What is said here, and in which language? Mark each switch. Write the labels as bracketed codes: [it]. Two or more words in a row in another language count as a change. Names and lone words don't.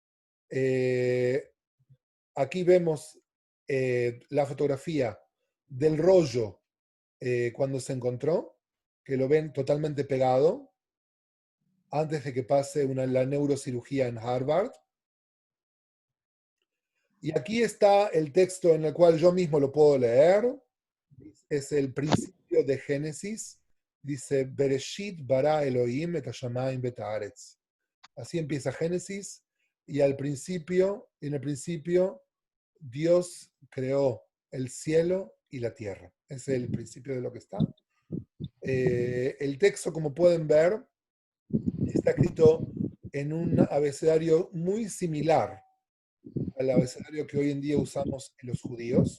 [es] Aquí vemos la fotografía del rollo cuando se encontró, que lo ven totalmente pegado, antes de que pase la neurocirugía en Harvard. Y aquí está el texto en el cual yo mismo lo puedo leer. Es el principio de Génesis. Dice, [he] בראשית ברא אלהים את השמים ואת הארץ. [es] Así empieza Génesis, y en el principio, Dios creó el cielo y la tierra. Ese es el principio de lo que está. El texto, como pueden ver, está escrito en un abecedario muy similar al abecedario que hoy en día usamos en los judíos.